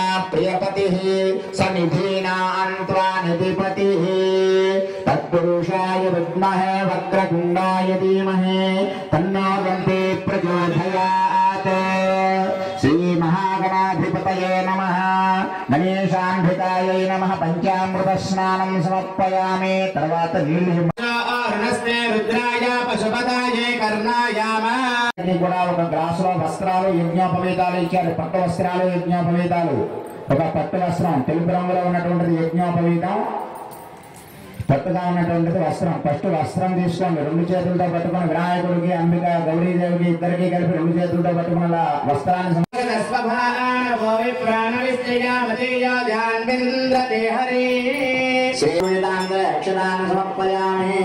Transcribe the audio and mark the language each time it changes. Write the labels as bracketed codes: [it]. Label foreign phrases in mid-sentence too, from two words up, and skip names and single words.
[sa] प्रियपतिः सनिधीनान्त्वा निधिपतिः तत्पुरुषाय विद्महे वक्रतुण्डाय धीमहि तन्नो दन्ति प्रचोदयात् श्रीमहागणाधिपतये नमः गणेशाम्बिकायै नमः पंचामृतस्नानं समर्पयामि तर्वात नीलिः रुद्राय पशुपताय कर्णाय [te] కూడా ఒక గ్లాసులో వస్త్రాలు యజ్ఞోపవీతాలు ఇచ్చారు. పట్టు వస్త్రాలు యజ్ఞోపవీతాలు. ఒక పట్టు వస్త్రం తెలుపు రంగులో ఉన్నటువంటిది యజ్ఞోపవీతం, పట్టుగా ఉన్నటువంటిది వస్త్రం. ఫస్ట్ వస్త్రం తీసుకోండి, రెండు చేతులతో పట్టుకుని వినాయకుడికి అంబిక గౌరీదేవికి ఇద్దరికి కలిపి రెండు చేతులతో పట్టుకుని అలా వస్త్రాన్ని సమర్పయామి.